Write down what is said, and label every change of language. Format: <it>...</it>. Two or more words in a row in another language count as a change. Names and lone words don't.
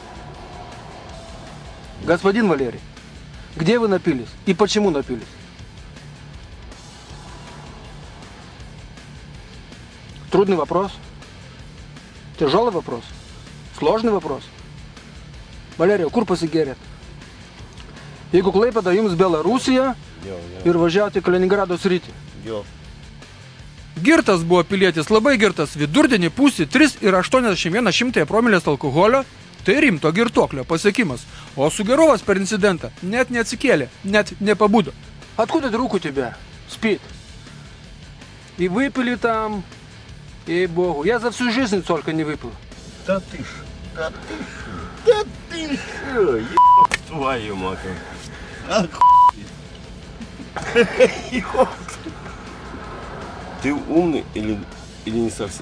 <ru>Господин Валерий, где вы напились и почему напились? Трудный вопрос. Тяжелый вопрос. Сложный вопрос. Валерija,</ru> <lt>kur pasigėrėt? Jeigu Klaipėda jums Belarusija ir važiavote į Kaliningrado sritį. Jo. Girtas buvo pilietis, labai girtas, vidurdienį pūsti 3,81 promilės alkoholio, tai rimto girtuoklio pasiekimas. O Sugerovas per incidentą net neatsikėlė, net nepabudo.</lt> <ru>Откуда друг у тебя? Спит. И выпили там, ей-богу. Я за всю жизнь только не выпил. Да ты ж, твою мать. Ты умный или не совсем?</ru>